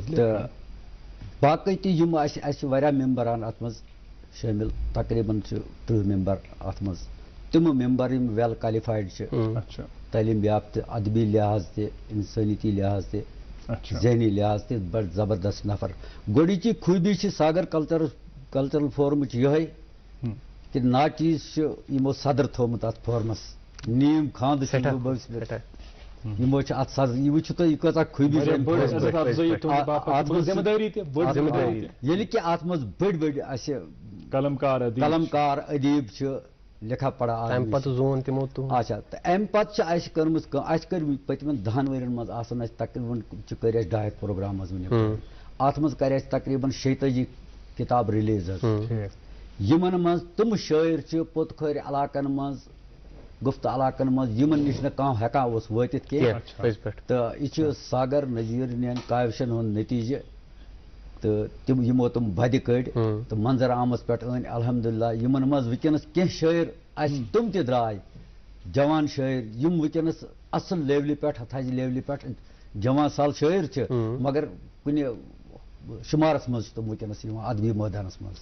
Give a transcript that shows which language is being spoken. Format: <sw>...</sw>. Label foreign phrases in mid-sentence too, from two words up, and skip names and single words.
<ks>تہٕ باقٕے تہِ یِم اَسہِ چھِ واریاہ ممبران اتھ منٛز شٲمِل تقریٖباً چھِ 30 ممبر اتھ منٛز تِمہٕ ممبر یِم</ks> <en>well qualified</en> <ks>چھِ تعلیٖم یافتہٕ ادبی لحاظ تہِ انسٲنیتی لحاظ تہِ ذہنی لحاظ تہِ بڑٕ زبردست نفر گۄڈٕنِچی خوٗبی چھِ ساگر کلچرل فورمٕچ یِہوٚے کہِ ناچیٖز چھِ یِمو صدر تھوٚومُت اتھ فورمس نیم خاندٕ چھِ یِمو چھِ اتھ صدر یہِ وٕچھِو تُہۍ یہِ کۭژاہ خوٗبی ییٚلہِ کہِ اتھ منٛز بٔڑۍ بٔڑۍ اَسہِ قلمکار ادیٖب چھِ لِکھا پڑھا اچھا تہٕ امہِ پتہٕ چھِ اَسہِ کٔرمٕژ کٲم اَسہِ کٔرۍ پٔتمٮ۪ن 10 ؤرین منٛز آسان اَسہِ تقریٖباً کٔرۍ اَسہِ 2 پروگرام حظ وٕنیُک اتھ منٛز کرِ اَسہِ تقریٖباً 46 کِتاب رِلیٖز حظ یِمن منٛز تِم شٲعر چھِ پوٚت کھٲرۍ علاقن منٛز گُفتہٕ علاقن منٛز یِمن نِش نہٕ کانٛہہ ہٮ۪کان اوس وٲتِتھ کینٛہہ تہٕ یہِ چھُ ساگر نذیٖرنٮ۪ن کاوشن ہُنٛد نٔتیٖجہٕ تہٕ تِم یِمو تِم بَدِ کٔڑۍ تہٕ منظر عامس پٮ۪ٹھ أنۍ الحمدللہ یِمن منٛز وٕنکیٚنس کینٛہہ شٲعر اَسہِ تِم تہِ درٛاے جوان شٲعر یِم وٕنکیٚنس اصل لیولہِ پٮ۪ٹھ تھزِ لیولہِ پٮ۪ٹھ جوان سال شٲعر چھِ مگر کُنہِ شُمارس منٛز چھِ تِم وٕنکیٚنس یِوان ادبی مٲدانس منٛز</ks>